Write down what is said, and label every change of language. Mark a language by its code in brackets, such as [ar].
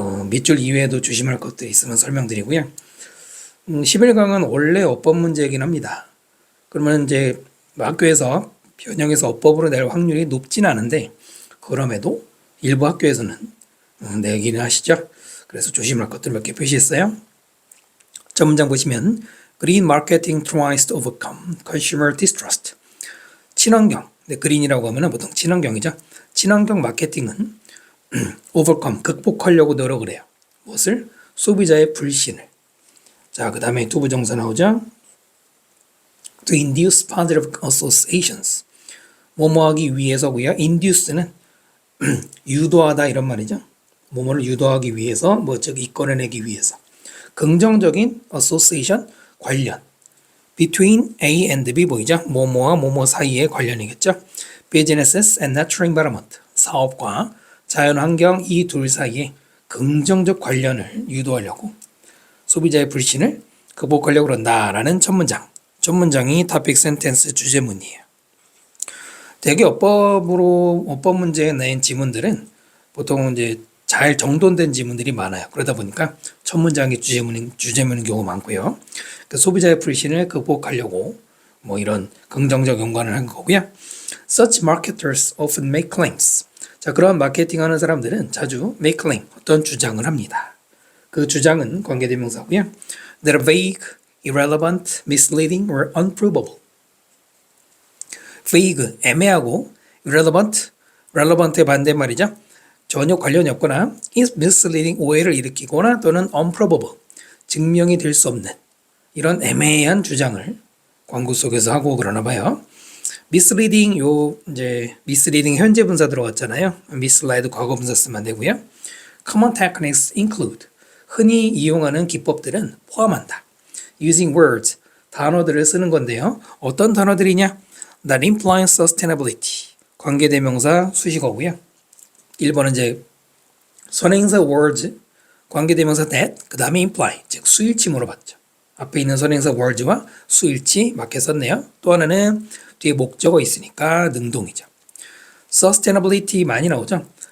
[ko] 밑줄 이외에도 조심할 것들이 있으면 설명드리고요. 11강은 원래 어법 문제이긴 합니다. 그러면 이제 학교에서 변형해서 어법으로 낼 확률이 높진 않은데 그럼에도 일부 학교에서는 내기는 하시죠. 그래서 조심할 것들 몇 개 표시했어요. 첫 문장 보시면 [en] Green marketing tries to overcome consumer distrust. [ko] 친환경, 그린이라고 하면 보통 친환경이죠. 친환경 마케팅은 overcome, 극복하려고 노력을 해요. 무엇을? 소비자의 불신을. 자, 그 다음에 두 부정사 나오죠. [en] To induce positive associations. [ko] 뭐뭐하기 위해서고요. induce는 유도하다 이런 말이죠. 뭐뭐를 유도하기 위해서, 이끌어내기 위해서. 긍정적인 association, 관련. [en] Between A and B [ko] 보이죠? 뭐뭐와 뭐뭐 사이의 관련이겠죠. [en] Businesses and natural environment. [ko] 사업과 자연환경 이 둘 사이에 긍정적 관련을 유도하려고 소비자의 불신을 극복하려고 그런다라는 첫 문장. 첫 문장이 topic sentence 주제문이에요. 대개 어법 문제에 낸 지문들은 보통 이제 잘 정돈된 지문들이 많아요. 그러다 보니까 첫 문장이 주제문인 경우가 많고요. 그러니까 소비자의 불신을 극복하려고 이런 긍정적 연관을 한 거고요. [en] Such marketers often make claims. [ko] 자, 그런 마케팅하는 사람들은 자주 make claim, 어떤 주장을 합니다. 그 주장은 관계대명사고요. [en] That are vague, irrelevant, misleading, or unprovable. [ko] vague, 애매하고 irrelevant, relevant의 반대말이죠. 전혀 관련이 없거나 misleading, 오해를 일으키거나 또는 unprovable, 증명이 될 수 없는 이런 애매한 주장을 광고 속에서 하고 그러나 봐요. misleading, misleading 현재 분사 들어갔잖아요. mislead 과거 분사 쓰면 안 되고요. [en] common techniques include, [ko] 흔히 이용하는 기법들은 포함한다. [en] using words, [ko] 단어들을 쓰는 건데요. 어떤 단어들이냐? [en] That implies sustainability, [ko] 관계대명사 수식어고요. 1번은 이제 선행사 words, 관계대명사 that, 그 다음에 imply, 즉 수일치 물어봤죠. 앞에 있는 선행사 words와 수일치 맞게 썼네요. 또 하나는 뒤에 목적어 있으니까 능동이죠. sustainability 많이 나오죠.